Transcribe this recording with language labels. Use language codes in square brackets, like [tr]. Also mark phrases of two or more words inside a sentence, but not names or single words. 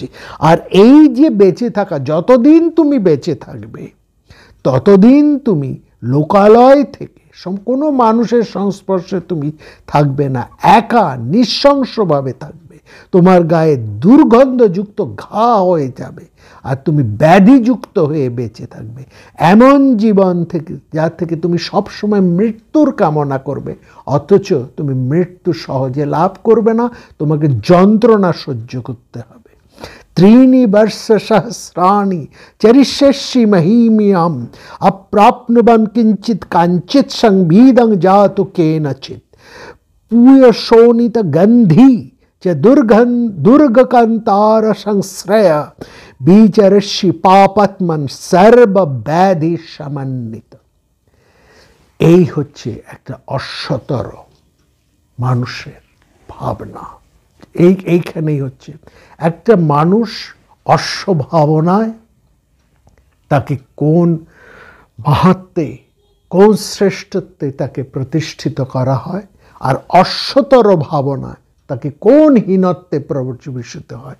[bn] আর এই যে বেঁচে থাকা, যতদিন তুমি বেঁচে থাকবে ততদিন তুমি লোকালয় থেকে কোনো মানুষের সংস্পর্শে তুমি থাকবে না, একা নৃশংসভাবে থাকবে, তোমার গায়ে দুর্গন্ধযুক্ত ঘা হয়ে যাবে, আর তুমি ব্যাধিযুক্ত হয়ে বেঁচে থাকবে। এমন জীবন থেকে যার থেকে তুমি সবসময় মৃত্যুর কামনা করবে, অথচ তুমি মৃত্যু সহজে লাভ করবে না, তোমাকে যন্ত্রণা সহ্য করতে হবে। [sa] त्रीणि वर्षसहस्राणि चरिष्यसि महीमियम् अप्राप्नुवन् किंचित् कांचित् संभीदं जातु केनचित् पूयशोणितगन्धी च दुर्गकान्तार संश्रय विचरसि पापात्मन् सर्वव्याधि समन्वित। [bn] এই হচ্ছে একটা অশ্বতর মানুষের ভাবনা। এইখানেই হচ্ছে একটা মানুষ অশ্বভাবনায় তাকে কোন মাহাত্ম্যে, কোন শ্রেষ্ঠত্বে তাকে প্রতিষ্ঠিত করা হয়, আর অশ্বতর ভাবনায় তাকে কোন হীনত্বে প্রবেশিত হয়।